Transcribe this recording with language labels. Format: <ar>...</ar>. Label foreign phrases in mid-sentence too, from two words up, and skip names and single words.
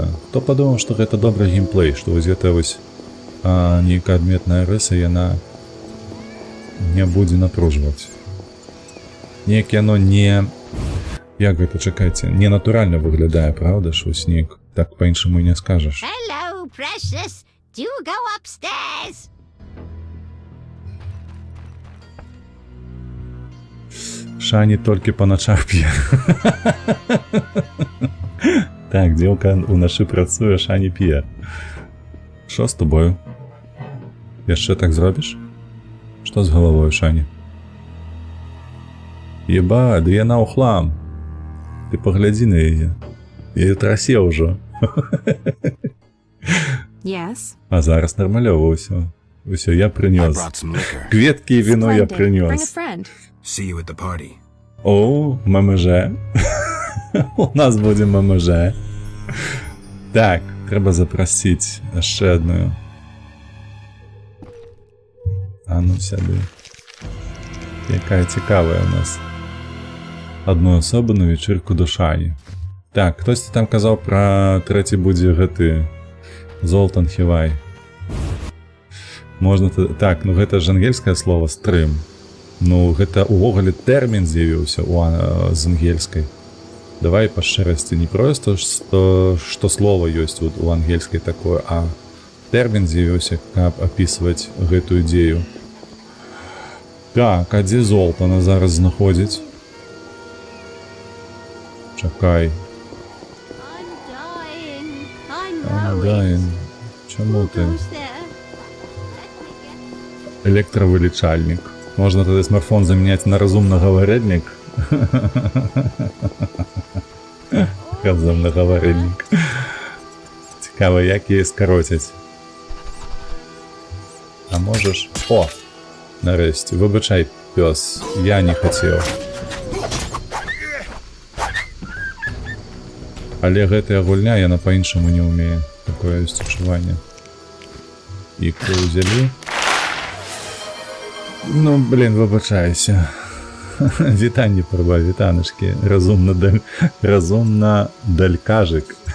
<be>Хто падумаў, што гэта добры геймплей, што вось гэта вось нейкая адметная рыса, яна не будзе напружваць. Неяк яно не... Як гэта, чакайце, не натуральна выглядае, правда ж, вось неяк так па-іншаму не скажаш.</be> <en>Hello, precious. Do you go upstairs?</en> <be>Шані толькі па начах п'е. Так, дзелка уначы працуе, Шані п'е. Што з тобою? Яшчэ так зробіш? Што з галавою, Шані? Еба, ды яна ў хлам. Ты паглядзі на яе. Яе трасе ўжо.</be> <en>Yes.</en> <be>А зараз нармалёва ўсё. Усё, я</be> <en>I</en> <be>прынёс.</be> <en>brought some liquor.</en> <be>Кветкі і віно я</be> <en>Splendid. Bring a</en> <be>прынёс.</be> <en>friend. See you at the party.</en> <be>О, ММЖ. У нас будзе ММЖ. Так, трэба запрасіць яшчэ адную. А ну сяды. Якая цікавая у нас.</be> <uk>Одну асобу на вечірку до Шані.</uk> <be>Так, хтосьці там казаў пра трэці будзе гэты Золтан Хівай. Можна... Так, ну гэта ж ангельскае слово стрым. Ну, гэта увогуле тэрмін з'явіўся з ангельскай. Давай па шчырасці, не проста, што слова ёсць у ангельскай такое, а тэрмін з'явіўся, каб апісваць гэтую дзею. Так, а дзе Золтана зараз знаходзіць? Чакай.</be> <en>I'm dying. I know it.</en> <uk>Чому ти?</uk> <en>Gosh, there.</en> <ru>Электровылечальник. Можно тогда смартфон заменять на разумноговорильник. Разумноговорильник.</ru> <uk>Цікаво, як її скоротять. А можеш... О! Нарешті. Вибачай, пес. Я не хотів.</uk> <be>Але гэтая гульня яна по-іншаму не ўмее. Такое ёсць адчуванне. Ікру ўзялі.</be> <uk>Ну, блин, вибачайся.</uk> <be>Вітанні, праба, вітаночки. Разумна далькажик.</be>